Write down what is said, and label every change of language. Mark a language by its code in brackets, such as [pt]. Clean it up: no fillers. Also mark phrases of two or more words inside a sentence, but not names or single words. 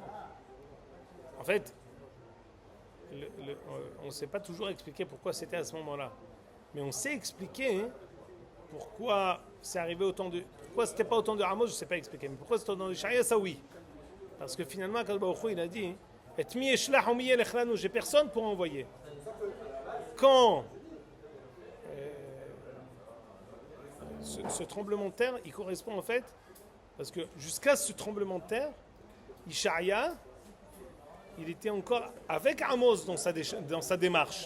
[fr] En fait, on ne sait pas toujours expliquer pourquoi c'était à ce moment-là. Mais on sait expliquer pourquoi c'est arrivé autant de... Pourquoi c'était pas autant de Amos, je ne sais pas expliquer. Mais pourquoi c'était autant de Ishaïa, ça oui. Parce que finalement, [he] הקדוש ברוך הוא, [fr] il a dit « [he] את מי אשלח מי ילך, [fr] j'ai personne pour envoyer. » Quand ce tremblement de terre, il correspond en fait, parce que jusqu'à ce tremblement de terre, Ishaïa, il était encore avec Amos dans sa démarche.